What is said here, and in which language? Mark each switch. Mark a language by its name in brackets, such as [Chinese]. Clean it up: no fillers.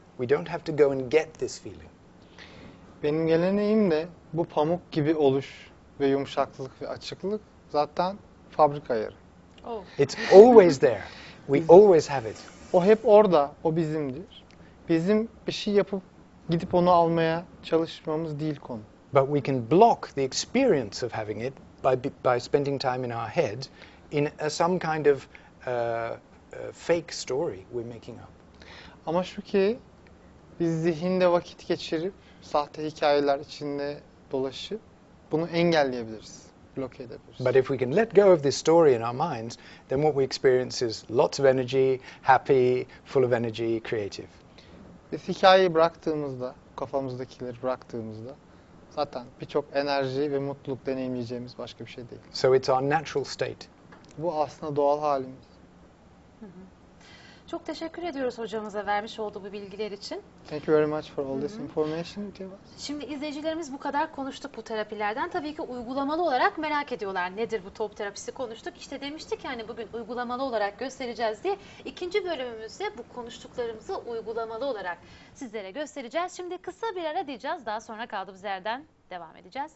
[English] We don't have to go and get this feeling. [Turkish] Benim geleneğimde bu pamuk gibi oluş ve yumuşaklık ve açıklık zaten fabrika ayarı. Oh. [English] It's always there. We always have it. [Turkish] O hep orada, o bizimdir. Bizim bir şey yapıp gidip onu almaya çalışmamız değil konu. [English] But we can block the experience of having it by spending time in our head in some kind of fake story we're making up. [Turkish] Ama şu ki biz zihinde vakit geçirip sahte hikayeler içinde dolaşıp bunu engelleyebiliriz, bloke edebiliriz. [English] But if we can let go of this story in our minds, then what we experience is lots of energy, happy, full of energy, creative. [Turkish] Biz hikayeyi bıraktığımızda, kafamızdakileri bıraktığımızda zaten birçok enerji ve mutluluk deneyimleyeceğimiz başka bir şey değil. [English] So it's our natural state. [Turkish] Bu aslında doğal halimiz. Çok teşekkür ediyoruz hocamıza vermiş olduğu bu bilgiler için. [English] Thank you very much for all this information you gave us. [Turkish] Şimdi izleyicilerimiz bu kadar konuştuk bu terapilerden. Tabii ki uygulamalı olarak merak ediyorlar. Nedir bu top terapisi konuştuk. İşte demiştik yani bugün uygulamalı olarak göstereceğiz diye. İkinci bölümümüzde bu konuştuklarımızı uygulamalı olarak sizlere göstereceğiz. Şimdi kısa bir ara diyeceğiz. Daha sonra kaldığımız yerden devam edeceğiz.